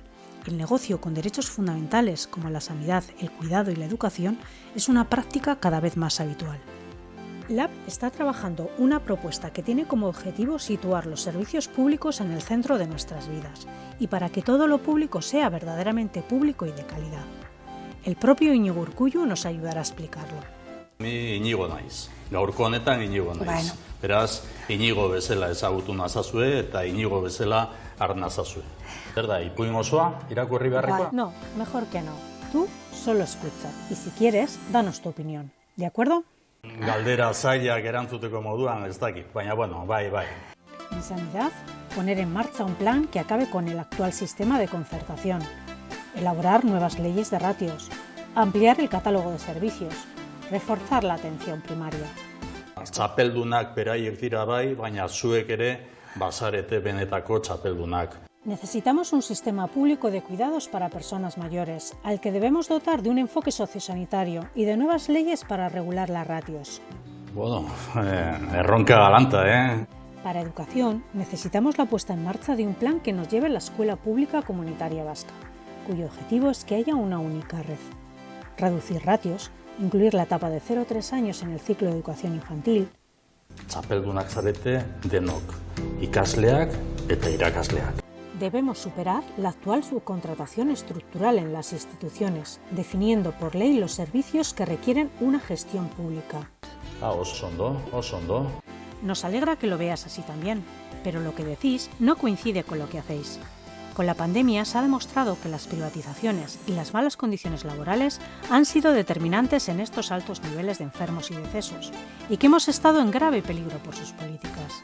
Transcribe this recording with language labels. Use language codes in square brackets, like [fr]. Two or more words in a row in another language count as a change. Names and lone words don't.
[es] El negocio con derechos fundamentales como la sanidad, el cuidado y la educación es una práctica cada vez más habitual. LAB está trabajando una propuesta que tiene como objetivo situar los servicios públicos en el centro de nuestras vidas y para que todo lo público sea verdaderamente público y de calidad. El propio Iñigo Urkullu nos ayudará a explicarlo. [eu] Ni Iñigo naiz. Gaurko honetan Iñigo naiz. Beraz, Iñigo bezala ezagutu nazazue eta Iñigo bezala har nazazue. Zer da, ipuin osoa irakurri beharrekoa? [es] No, mejor que no. Tú solo escucha y si quieres, danos tu opinión. ¿De acuerdo? [eu] Galdera zailak erantzuteko moduan ez dakit, baina bueno, bai. [es] En sanidad, poner en marcha un plan que acabe con el actual sistema de concertación. Elaborar nuevas leyes de ratios, ampliar el catálogo de servicios, reforzar la atención primaria. [eu] Txapeldunak beraiek dira bai, baina zuek ere bazarete benetako txapeldunak. [es] Necesitamos un sistema público de cuidados para personas mayores, al que debemos dotar de un enfoque sociosanitario y de nuevas leyes para regular las ratios. [eu] Bueno, erronka galanta, [es] Para educación, necesitamos la puesta en marcha de un plan que nos lleve a la escuela pública comunitaria vasca, cuyo objetivo es que haya una única red. Reducir ratios, incluir la etapa de 0 a 3 años en el ciclo de educación infantil. [eu] Txapeldunak zarete denok, ikasleak eta irakasleak. [es] Debemos superar la actual subcontratación estructural en las instituciones, definiendo por ley los servicios que requieren una gestión pública. [eu] Oso ondo. [es] Nos alegra que lo veas así también, pero lo que decís no coincide con lo que hacéis. Con la pandemia se ha demostrado que las privatizaciones y las malas condiciones laborales han sido determinantes en estos altos niveles de enfermos y decesos, y que hemos estado en grave peligro por sus políticas.